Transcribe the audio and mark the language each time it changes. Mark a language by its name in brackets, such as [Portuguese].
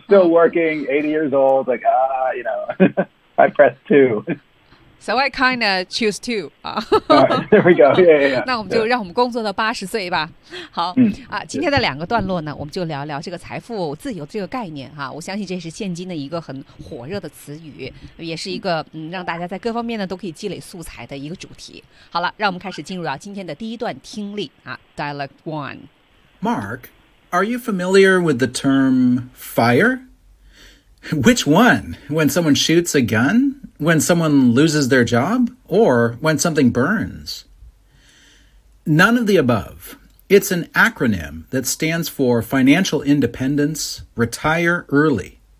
[English] Still working, 80 years old, like, you know, I press two. So I kind of choose two. All right, there we go. Yeah, yeah, yeah. [Chinese] 那我们就让我们工作到80岁吧。好、啊、今天的两个段落呢，我们就聊聊这个财富自由这个概念、啊、我相信这是现今的一个很火热的词语，也是一个、让大家在各方面呢都可以积累素材的一个主题。好了，让我们开始进入到今天的第一段听力、 Dialogue One. [English] Mark, are you familiar with the term fire? Which one? When someone shoots a gun? When someone loses their job, or when something burns? None of the above. It's an acronym that stands for Financial Independence, Retire Early.